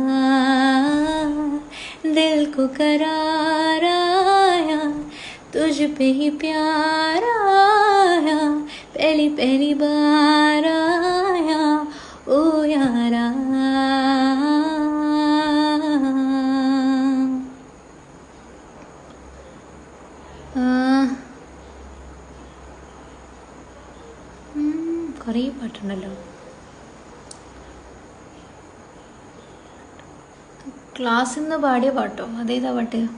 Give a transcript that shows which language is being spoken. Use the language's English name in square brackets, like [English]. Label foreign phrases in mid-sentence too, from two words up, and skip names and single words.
[Hindi] दिल को करार आया, तुझ पे ही प्यार आया, पहली पहली बार आया ओ यारा. [Malayalam] കുറേ പാട്ടുണ്ടല്ലോ. ക്ലാസ്സിൽ നിന്ന് പാടിയ പാട്ടോ? അതേതാ പാട്ട്?